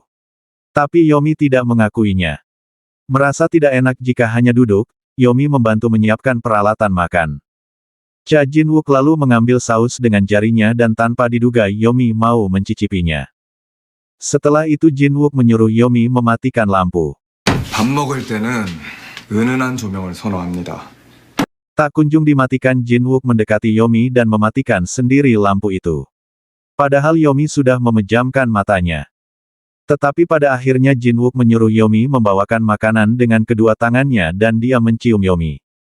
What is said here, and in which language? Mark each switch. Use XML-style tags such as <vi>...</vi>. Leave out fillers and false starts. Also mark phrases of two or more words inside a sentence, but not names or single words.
<id>Tapi Yomi tidak mengakuinya. Merasa tidak enak jika hanya duduk, Yomi membantu menyiapkan peralatan makan. Cha Jin Wook lalu mengambil saus dengan jarinya dan tanpa diduga Yomi mau mencicipinya. Setelah itu Jin Wook menyuruh Yomi mematikan lampu.</id> <ko>밥 먹을 때는 은은한 조명을 선호합니다.</ko> <id>Tak kunjung dimatikan Jin Wook mendekati Yomi dan mematikan sendiri lampu itu. Padahal Yomi sudah memejamkan matanya. Tetapi pada akhirnya Jin Wook menyuruh Yomi membawakan makanan dengan kedua tangannya dan dia mencium Yomi.</id>